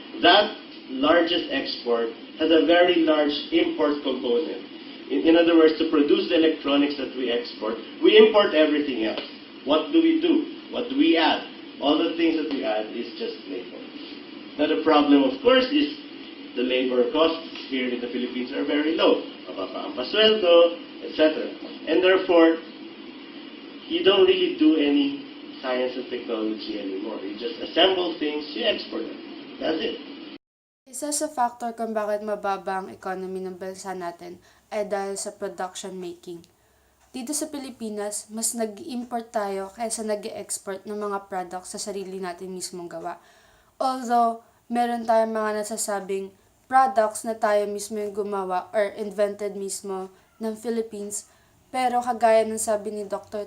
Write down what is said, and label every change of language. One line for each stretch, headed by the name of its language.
English: That largest export has a very large import component. In other words, to produce the electronics that we export, we import everything else. What do we do? What do we add? All the things that we add is just labor. Now the problem, of course, is the labor costs here in the Philippines are very low.
Filipino: Mababa ang pasweldo, etc.
English: And therefore, you don't really do any science and technology anymore. You just assemble things, you export them. That's it.
Filipino: Isa sa factor kung bakit mababa ang economy ng bansa natin ay dahil sa production making. Dito sa Pilipinas, mas nag-import tayo kaysa nag-export ng mga products sa sarili natin mismong gawa. Although, meron tayong mga nasasabing products na tayo mismo yung gumawa or invented mismo ng Philippines, pero kagaya ng sabi ni Dr.